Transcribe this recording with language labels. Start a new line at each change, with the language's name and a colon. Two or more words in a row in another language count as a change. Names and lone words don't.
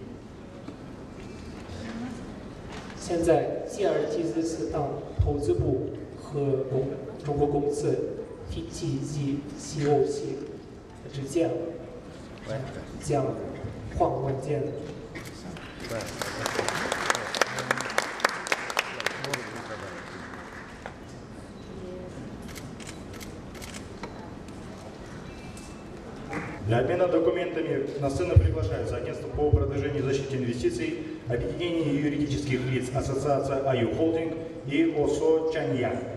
Chinese: 现在，吉尔吉斯斯坦投资部和中国公司 FTZ COC 之间将换文件。
Russian: Для обмена документами на сцену приглашаются Агентство по продвижению и защите инвестиций, Объединение юридических лиц, Ассоциация IU Holding и ОСО Чаньян.